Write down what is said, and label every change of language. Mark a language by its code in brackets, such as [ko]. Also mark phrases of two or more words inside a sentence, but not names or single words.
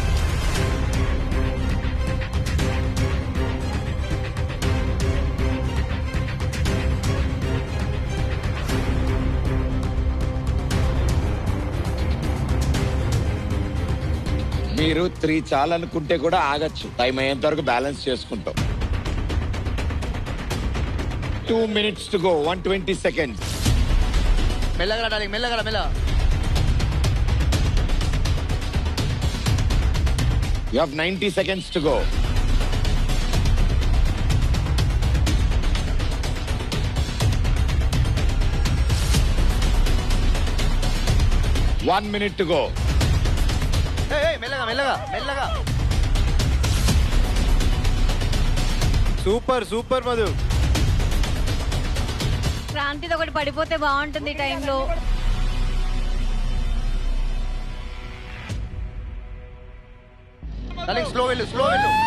[te] మీరు 3 చాలనుకుంటే కూడా ఆగచ్చు, టైం అయ్యేంత వరకు బ్యాలెన్స్ చేసుకుంటాం. [en] 2 minutes to go, 120 seconds. [te] మెల్లగా డార్లింగ్, మెల్లగా మెల్లగా. [en] You have 90 seconds to go. One minute to go. [te] మెల్లగా మెల్లగా మెల్లగా. సూపర్ సూపర్ మధు. క్రాంతిది ఒకటి పడిపోతే బాగుంటుంది టైంలో. డార్లింగ్ స్లో వెళ్ళు, స్లో వెళ్ళు.